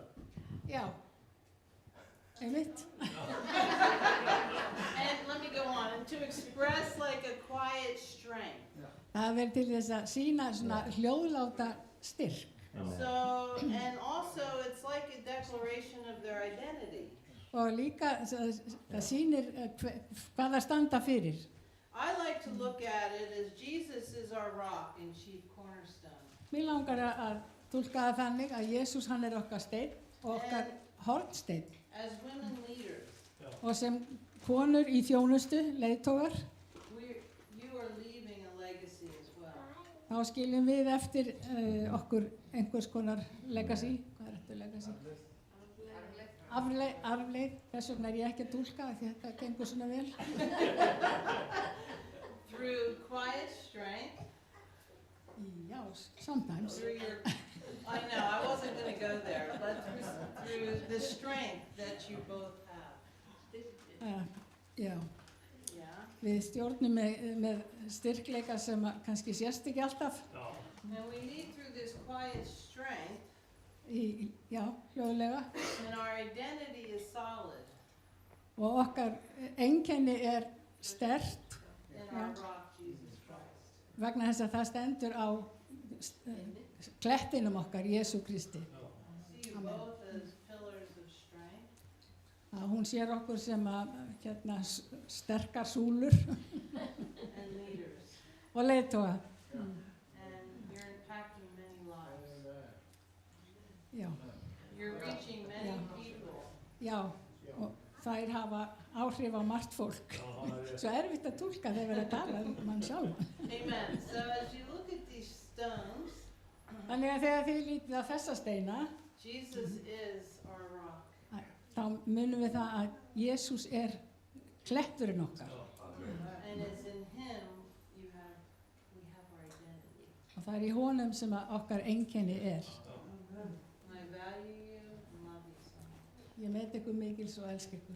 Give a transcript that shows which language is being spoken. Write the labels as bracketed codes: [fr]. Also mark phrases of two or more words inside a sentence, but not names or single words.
[is] Já, einmitt. [en] and let me go on, and to express like a quiet strength. [is] Það verður til þess að sína svona hljóðláta styrk. [en] So, and also it's like a declaration of their identity. [is] Og líka það sýnir hvað það standa fyrir. [en] I like to look at it as Jesus is our rock and chief cornerstone. [is] Mér langar að túlka það þannig að Jesús hann okkar steinn og okkar hornsteinn. [en] As women leaders, [is] Og sem konur í þjónustu, leiðtogar, [en] you are leaving a legacy as well. [is] þá skiljum við eftir okkur einhvers konar legacy. Hvað er þetta legacy? Arfleið. Þess vegna er ég ekki að túlka því þetta gengur svona vel. [en] Through quiet strength, Já, sometimes. through your, I know, I wasn't going to go there, but through the strength that you both have. [is] Já, [en] Yeah. [is] við stjórnum með styrkleika sem kannski sést ekki alltaf. Já. [en] And we lead through this quiet strength, [is] Já, hljóðlega. [en] and our identity is solid [is] Og okkar einkenni sterkt [en] in our rock, Jesus Christ. [is] vegna þess að það stendur á klettinum okkar, Jesú Kristi. [en] See you Amen. both as pillars of strength. [is] að hún sér okkur sem að sterkar súlur [en] and leaders. [is] og leiðtoga. [en] And you're impacting many lives. [is] Já, [en] You're reaching many Yeah. people. [is] já, og þær hafa áhrif á margt fólk. Svo erfitt að túlka þegar verið að tala mann sjálf. [en] Amen. So as you look at these stones, [is] Þannig að þegar þið lítið á þessa steina, [en] Jesus is our rock. [is] þá munum við það að Jesús kletturinn okkar. [en] And it's in him we have our identity. [is] Og það í honum sem að okkar einkenni [en] And I value you and love you so much. [is] Ég met ykkur mikils og elska ykkur.